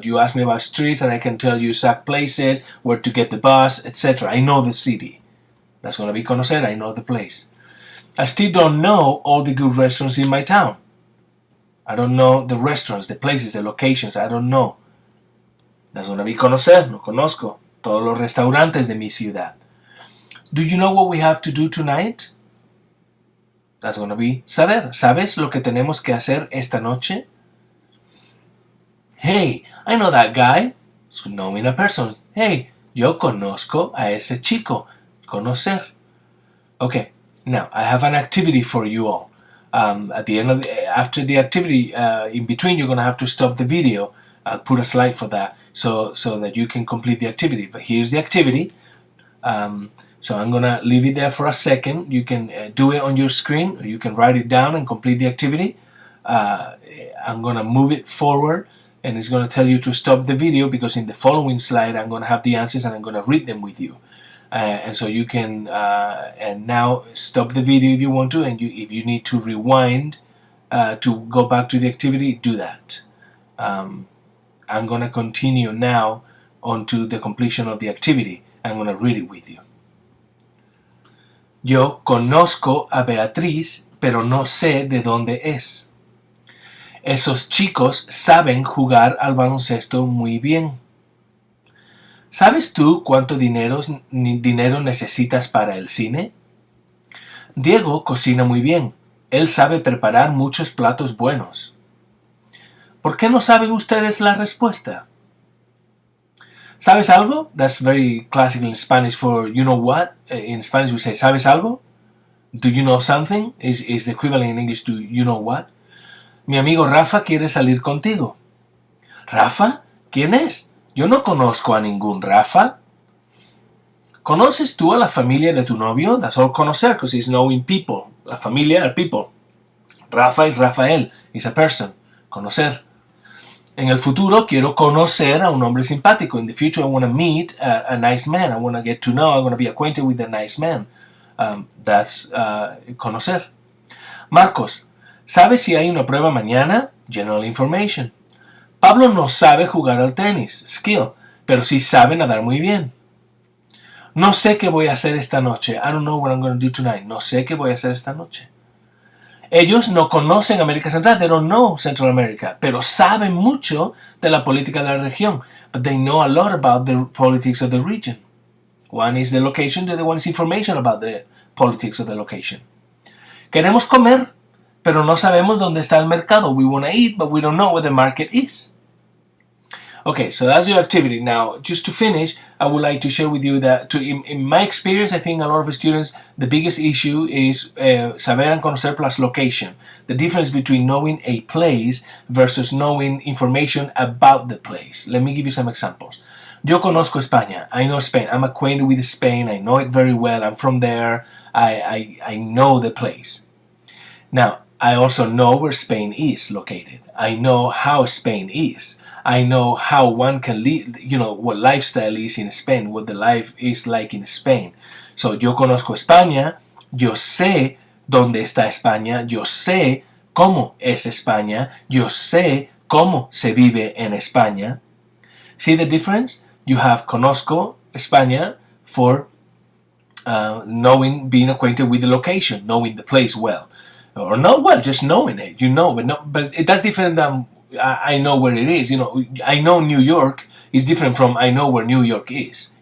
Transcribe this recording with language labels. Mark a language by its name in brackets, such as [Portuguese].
[English] You ask me about streets and I can tell you exact places, where to get the bus, etc. I know the city. That's going to be conocer. I know the place. I still don't know all the good restaurants in my town. I don't know the restaurants, the places, the locations. I don't know. That's going to be conocer. [Spanish] No conozco todos los restaurantes de mi ciudad. [English] Do you know what we have to do tonight? That's gonna be saber. [Spanish] ¿Sabes lo que tenemos que hacer esta noche? [English] Hey, I know that guy. It's knowing a person. Hey, [Spanish] yo conozco a ese chico. Conocer. [English] Okay, now I have an activity for you all. At the end of after the activity, in between, you're gonna have to stop the video. I'll put a slide for that, so that you can complete the activity. But here's the activity. So I'm gonna leave it there for a second. You can do it on your screen, or you can write it down and complete the activity. I'm gonna move it forward, and it's gonna tell you to stop the video, because in the following slide I'm gonna have the answers and I'm gonna read them with you. And so you can and now stop the video if you want to, and if you need to rewind to go back to the activity, do that. I'm gonna continue now on to the completion of the activity. I'm gonna read it with you. [Spanish] Yo conozco a Beatriz, pero no sé de dónde es. Esos chicos saben jugar al baloncesto muy bien. ¿Sabes tú cuánto dinero necesitas para el cine? Diego cocina muy bien. Él sabe preparar muchos platos buenos. ¿Por qué no saben ustedes la respuesta? ¿Sabes algo? [English] That's very classical in Spanish for you know what. In Spanish we say ¿sabes algo? Do you know something? Is the equivalent in English to you know what. [Spanish] Mi amigo Rafa quiere salir contigo. ¿Rafa? ¿Quién es? Yo no conozco a ningún Rafa. ¿Conoces tú a la familia de tu novio? [English] That's all conocer, because it's knowing people. La familia are people. Rafa es Rafael, is a person. [Spanish] Conocer. En el futuro quiero conocer a un hombre simpático. [English] In the future I want to meet a nice man. I want to get to know, I want to be acquainted with a nice man. That's conocer. [Spanish] Marcos, ¿sabes si hay una prueba mañana? [English] General information. [Spanish] Pablo no sabe jugar al tenis, skill, pero sí sabe nadar muy bien. No sé qué voy a hacer esta noche. [English] I don't know what I'm going to do tonight. [Spanish] No sé qué voy a hacer esta noche. Ellos no conocen América Central. [English] They don't know Central America. [Spanish] Pero saben mucho de la política de la región. [English] But they know a lot about the politics of the region. One is the location, the other one is information about the politics of the location. [Spanish] Queremos comer, pero no sabemos dónde está el mercado. [English] We want to eat, but we don't know where the market is. Okay, so that's your activity. Now, just to finish, I would like to share with you that, in my experience, I think a lot of students, the biggest issue is saber and conocer plus location. The difference between knowing a place versus knowing information about the place. Let me give you some examples. [Spanish] Yo conozco España. [English] I know Spain. I'm acquainted with Spain. I know it very well. I'm from there. I know the place. Now, I also know where Spain is located. I know how Spain is. I know how one can live, what lifestyle is in Spain, what the life is like in Spain. [Spanish] So, yo conozco España, yo sé dónde está España, yo sé cómo es España, yo sé cómo se vive en España. [English] See the difference? You have conozco España for knowing, being acquainted with the location, knowing the place well. Or not well, just knowing it, but that's different than I know where it is. I know New York is different from I know where New York is.